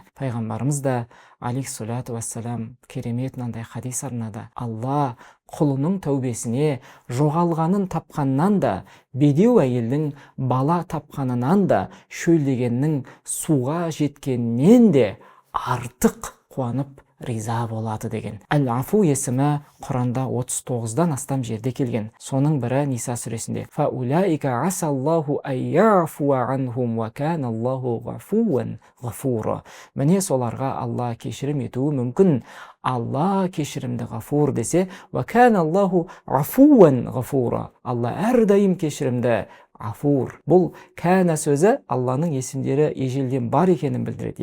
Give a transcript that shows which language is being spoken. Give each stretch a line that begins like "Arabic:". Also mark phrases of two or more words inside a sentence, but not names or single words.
Kazakh: Пайғамбарымыз да
Arabic: عليه الصلاة والسلام
Kazakh: керемет мынандай хадис арнады: Алла құлының тәубесіне жоғалғанын тапқаннан да, бедеу әйелдің бала тапқанынан да, шөлдегеннің суға жеткеннен де артық қуанып риза болады деген. Әл-афу есімі Құранда 39-дан астам жерде келген. Соның бірі Ниса сүресінде:
Arabic: «فأولئك عسى الله أن يعفو عنهم وكان الله عفوا غفورا».
Kazakh: Міне соларға Алла кешірім етуі мүмкін. Алла кешірімді ғафур десе,
Arabic: وكان الله عفوا غفورا.
Kazakh: Алла әрдайым кешірімді. Афур. Бұл кәна сөзі Алланың есімдері ежелден бар екенін білдіреді.